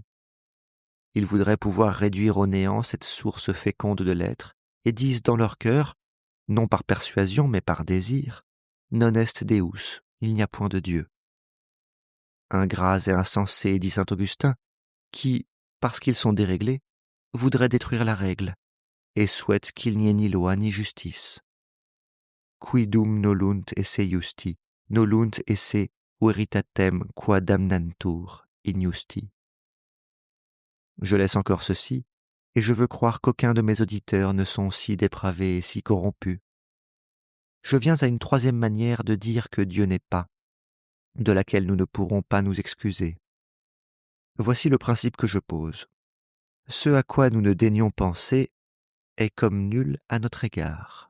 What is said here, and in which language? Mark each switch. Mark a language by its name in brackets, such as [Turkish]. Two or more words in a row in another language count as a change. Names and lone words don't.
[French] Ils voudraient pouvoir réduire au néant cette source féconde de l'être, et disent dans leur cœur, non par persuasion mais par désir, [Latin] non est Deus, [French] il n'y a point de Dieu. Ingrats et insensés, dit saint Augustin, qui, parce qu'ils sont déréglés, voudraient détruire la règle, et souhaitent qu'il n'y ait ni loi ni justice. [Latin] Quidum nolunt esse justi, nolunt esse veritatem qua damnantur injusti. [French] Je laisse encore ceci, et je veux croire qu'aucun de mes auditeurs ne sont si dépravés et si corrompus. Je viens à une troisième manière de dire que Dieu n'est pas, de laquelle nous ne pourrons pas nous excuser. Voici le principe que je pose. Ce à quoi nous ne daignons penser est comme nul à notre égard.